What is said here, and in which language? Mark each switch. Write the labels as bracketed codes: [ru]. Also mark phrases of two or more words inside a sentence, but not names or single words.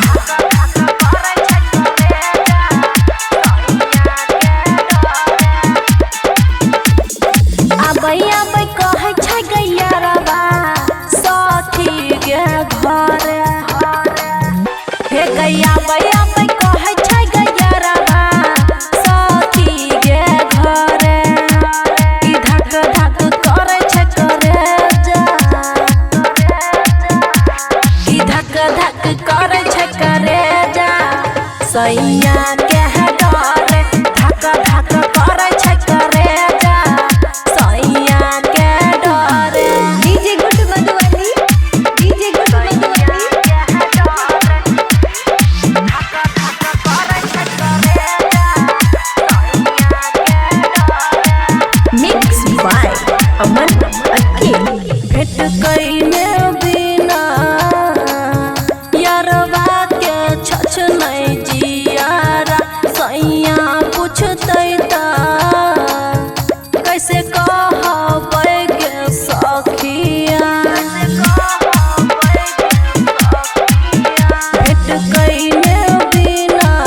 [mai] आबै आबै कहै छै गैयारबा सखी गे घर हे गैया आबै आबै कहै छै गैयारबा सखी गे घर ई धक धक करै छै करे जा ई धक धक करै छै करे जा सैया के डर धक धक करै छै करे जा सैया के डर डीजे गुड मधुबनी डीजे गुड मधुबनी [en] mix by [mai] अमन अकेल। भेट कइले बिना यारवा के छछ नहीं जियारा सैया पूछतै ता कैसे कहबै के सखिया भेट कइले बिना